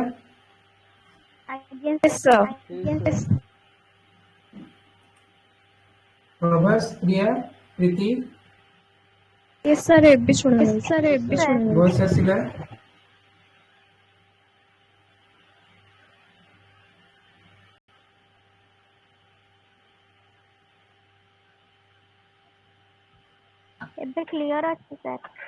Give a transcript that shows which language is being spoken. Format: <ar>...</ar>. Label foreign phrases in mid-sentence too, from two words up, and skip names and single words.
<or>ଆଜ୍ଞା</or> <en>Yes, sir. Yes, sir.</en> <or>ପ୍ରଭାସ, ପ୍ରିୟା, ପ୍ରୀତି</or> <en>Yes, sir.</en> <or>ଏବେ ଶୁଣା ଯାଉଛି। ଭଏସ୍ ଆସିଲା? ଏବେ କ୍ଲିୟର ଅଛି ସାର୍।</or>